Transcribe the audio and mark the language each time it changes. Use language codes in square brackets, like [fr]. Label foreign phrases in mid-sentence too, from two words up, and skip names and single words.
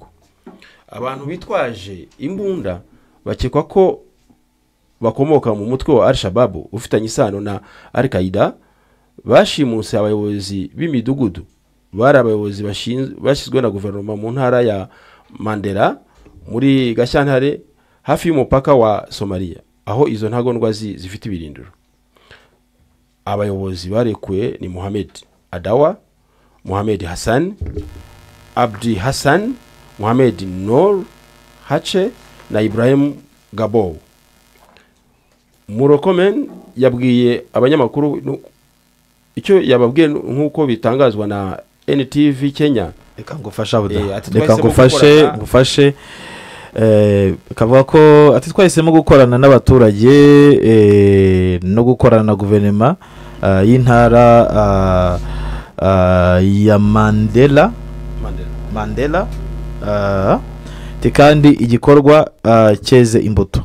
[rw] Abantu bitwaje imbunda bakekwa ko bakomoka mu mutwe wa Al-Shabaab ufitanye isano na Al-Qaeda bashimuse abayobozi b'imidugudu. Bari abayobozi bashyizwe na guverinoma mu ntara ya Mandera muri Gashyantare hafi y'umupaka wa Somalia, aho izo ntagondwa zifite ibirindiro. Abayobozi barekuwe ni Mohamed Adawa, Mohamed Hassan, Abdi Hassan, Mohamed Noor Hache na Ibrahim Gabo. Murkomen yabwiye abanyamakuru icyo yababwiye nk'uko bitangazwa na NTV Kenya. Reka ngufashe kavuga ko ati twahisemo gukorana n'abaturage no gukorana na guverinoma y'intara ya Mandela kandi igikorwa cyeze imbuto.